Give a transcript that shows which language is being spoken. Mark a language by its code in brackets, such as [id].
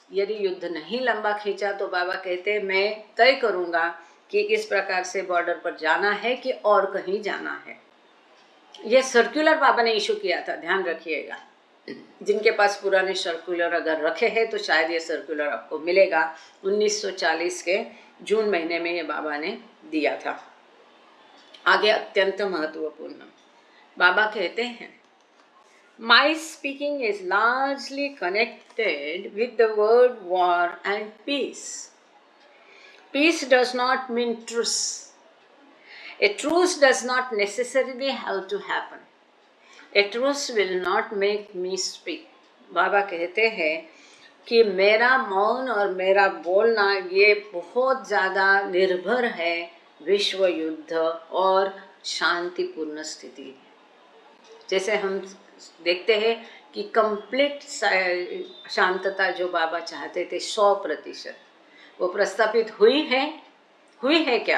[hi] यदि युद्ध नहीं लंबा खींचा तो बाबा कहते मैं तय करूंगा कि इस प्रकार से बॉर्डर पर जाना है कि और कहीं जाना है। यह सर्कुलर बाबा ने इशू किया था, ध्यान रखिएगा। जिनके पास पुराने सर्कुलर अगर रखे हैं तो शायद ये सर्कुलर आपको मिलेगा। 1940 के जून महीने में ये बाबा ने दिया था। आगे अत्यंत महत्वपूर्ण बाबा कहते हैं, [en] My speaking is largely connected with the word war and peace. Peace does not mean truce. A truce does not necessarily have to happen. A truce will not make me speak. [hi] बाबा कहते हैं कि मेरा मौन और मेरा बोलना ये बहुत ज़्यादा निर्भर है विश्व युद्ध और शांतिपूर्ण स्थिति। जैसे हम देखते हैं कि कंप्लीट शांतता जो बाबा चाहते थे 100%, वो प्रस्तापित हुई है क्या?